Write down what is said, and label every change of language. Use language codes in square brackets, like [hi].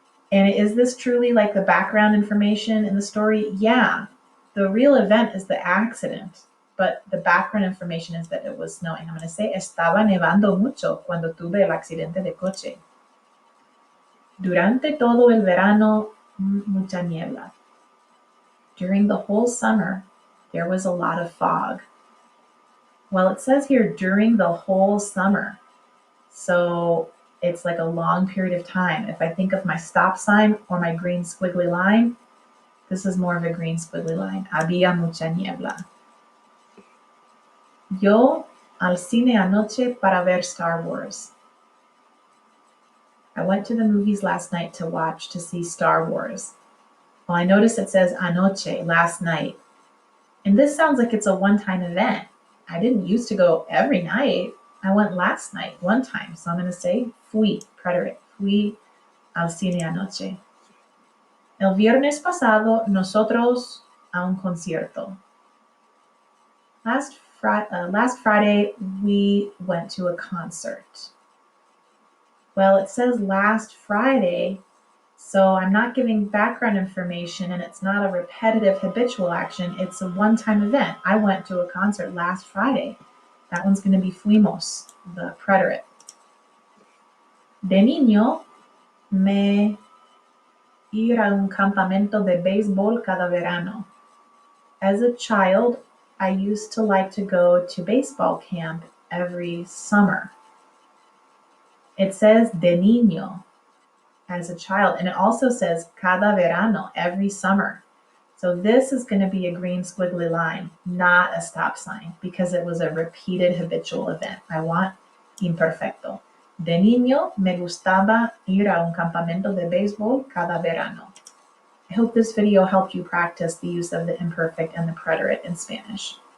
[en] And is this truly like the background information in the story? Yeah, the real event is the accident, but the background information is that it was snowing. I'm going to say, [es] estaba nevando mucho cuando tuve el accidente de coche. Durante todo el verano, mucha niebla. [en] During the whole summer, there was a lot of fog. Well, it says here during the whole summer. So it's like a long period of time. If I think of my stop sign or my green squiggly line, this is more of a green squiggly line. [es] Había mucha niebla. Yo al cine anoche para ver Star Wars. [en] I went to the movies last night to see Star Wars. Well, I notice it says anoche, last night. And this sounds like it's a one-time event. I didn't used to go every night. I went last night, one time. So I'm going to say fui, preterite. [es] Fui al cine anoche. El viernes pasado, nosotros a un concierto. [en] Last Friday, we went to a concert. Well, it says last Friday, so I'm not giving background information, and it's not a repetitive habitual action. It's a one-time event. I went to a concert last Friday. That one's going to be fuimos, the preterite. [es] De niño, me ir a un campamento de béisbol cada verano. [en] As a child, I used to like to go to baseball camp every summer. It says de niño, as a child, and it also says cada verano, every summer. So this is going to be a green squiggly line, not a stop sign, because it was a repeated habitual event. I want imperfecto. [es] De niño me gustaba ir a un campamento de béisbol cada verano. [en] I hope this video helped you practice the use of the imperfect and the preterite in Spanish.